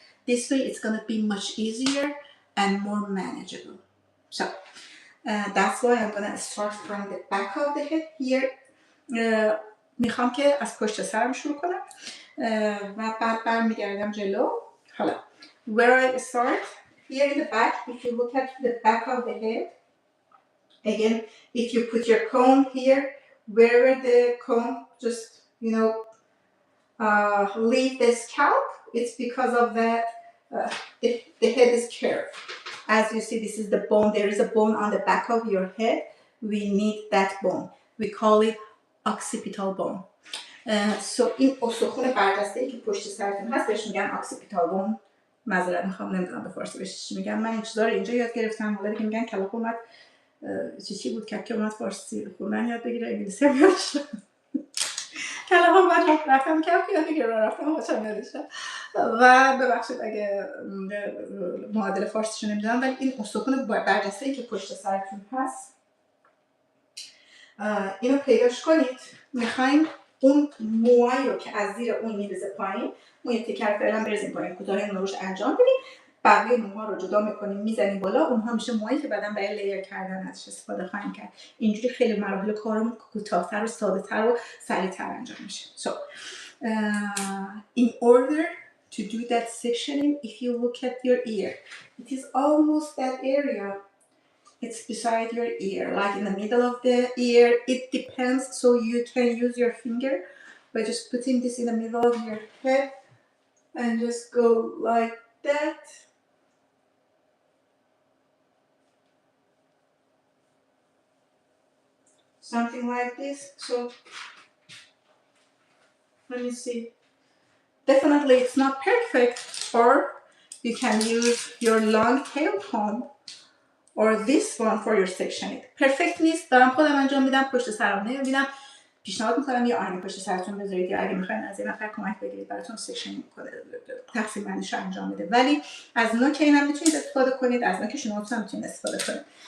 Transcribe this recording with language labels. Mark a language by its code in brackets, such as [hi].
[en] This way it's going to be much easier and more manageable. So that's why I'm going to start from the back of the head here. [fa] میخوام که از پشت سرم شروع کنم و بعد برمیگردم جلو. حالا [en] where I start here in the back, if you look at the back of the head, again, if you put your comb here, wherever the comb just, you know, leave the scalp, it's because of that the head is curved. As you see, this is the bone. There is a bone on the back of your head. We need that bone. We call it occipital bone. [fa] So این استخوان برجسته‌ای که پشت سرتون هست بهش میگن occipital bone. معذرت میخوام نمیدونم به فارسی بهش چی میگم. من این چیزا رو اینجا یاد گرفتم. حالا دیگه میگن کلاغ اومد چی بود که اومد فارسی خوندن یاد بگیره، انگلیسی هم یادش کلاغ اومد رفتم که یاد بگیره رفتم خوشم یادش. و ببخشید اگه معادل فارسیشو نمیدونم، ولی این استخوان برجسته‌ای که پشت سرتون هست اینو پیداش کنید. میخوایم اون موهایی رو که از زیر اون میرزه پایین، موی تکر فعلا بریزیم پایین، کوتاهی رو روش انجام بدیم. بقیه موها رو جدا میکنیم میزنیم بالا، اونها میشه موهایی که بعدا برای لیر کردن ازش استفاده خواهیم کرد. اینجوری خیلی مراحل کارمون کوتاه‌تر و ساده‌تر و سریع‌تر انجام میشه. [en] So in order to do that sectioning, if you look at your ear, it is almost that area. It's beside your ear, like in the middle of the ear. It depends, so you can use your finger by just putting this in the middle of your head and just go like that. Something like this. So let me see. Definitely it's not perfect, or you can use your long tail comb or this one for your sectioning. [fa] Perfect نیست، دارم خودم انجام میدم، پشت سرم نمیبینم. پیشنهاد میکنم یه آینه پشت سرتون بذارید یا اگه میخواین از یه نفر کمک بگیرید براتون سکشن کنه، تقسیم بندیش رو انجام بده. ولی از نوک این هم میتونید استفاده کنید، از نوک شما هم میتونید استفاده کنید.